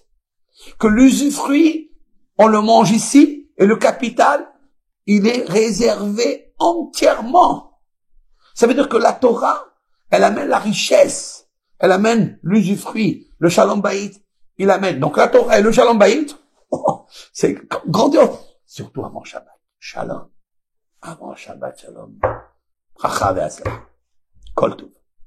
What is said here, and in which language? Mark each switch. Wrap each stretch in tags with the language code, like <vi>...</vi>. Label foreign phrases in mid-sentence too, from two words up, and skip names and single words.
<fr>Que l'usufruit, on le mange ici, et le capital, il est réservé entièrement. Ça veut dire que la Torah, elle amène la richesse, elle amène l'usufruit, le</fr> <he>שלום בית,</he> <fr>il amène. Donc la Torah et le</fr> <he>שלום בית,</he> <fr>c'est grandiose. Surtout avant Shabbat. Shalom. Avant Shabbat, Shalom.</fr> <he>ברכה והצלחה. כל טוב.</he>